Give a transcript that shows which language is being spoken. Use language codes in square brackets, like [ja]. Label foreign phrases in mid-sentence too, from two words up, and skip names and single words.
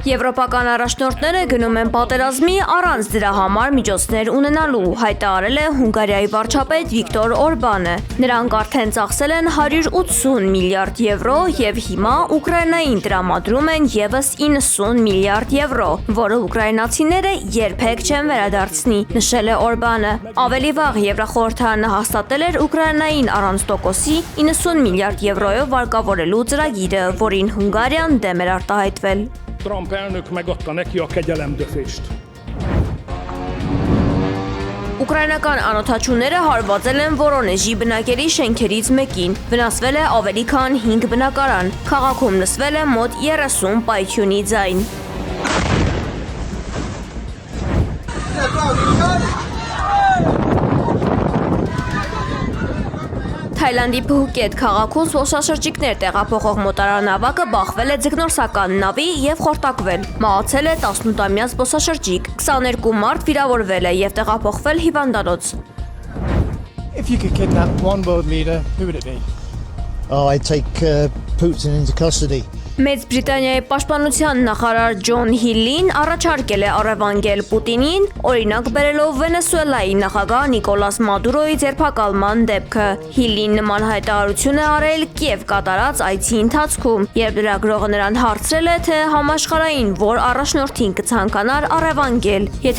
[hy] Եվրոպական առաջնորդները գնում են պատերազմի առանց դրա համար միջոցներ ունենալու, հայտարարել է Հունգարիայի վարչապետ Վիկտոր Օրբանը։ Նրանք արդեն ծախսել են 180 միլիարդ եվրո եւ հիմա Ուկրաինային տրամադրում են եւս 90 միլիարդ եվրո, որը ուկրաինացիները երբեք չեն վերադարձնի, նշել է Օրբանը։ Ավելի վաղ Եվրախորհրդարանը հաստատել էր Ուկրաինային առանց տոկոսի 90 միլիարդ եվրոյով վարկավորելու ծրագիրը, որին Հունգարիան դեմ էր արտահայտվել։ [hu] Trump elnök megadta neki a kegyelemdöfést. [hy] Ուկրաինական անօթաչուները հարվածել են Վորոնեժի բնակելի շենքերից մեկին, վնասվել է ավելի քան 5 բնակարան, քաղաքում լսվել է մոտ 30 պայթյունի ձայն։ Թայլանդի Փուկետ քաղաքում զբոսաշրջիկներ տեղափոխող մոտարանավակը բախվել է ձկնորսական նավի եւ խորտակվել։ Մահացել է 18-ամյա զբոսաշրջիկ, 22 մարդ վիրավորվել է եւ տեղափոխվել հիվանդանոց։ [en] If you could kidnap one world leader, who would it be? I'd take Putin into custody. [hy] Մեծ Բրիտանիայի պաշտպանության նախարար Ջոն Հիլին առաջարկել է առևանգել Պուտինին, օրինակ բերելով Վենեսուելայի նախագահ Նիկոլաս Մադուրոյի ձերբակալման դեպքը։ Հիլին նման հայտարարություն է արել Կիև կատարած այցի ընթացքում, երբ լրագրողը նրան հարցրել է, թե համաշխարհային որ առաջնորդին կցանկանար առևանգել։ Եթե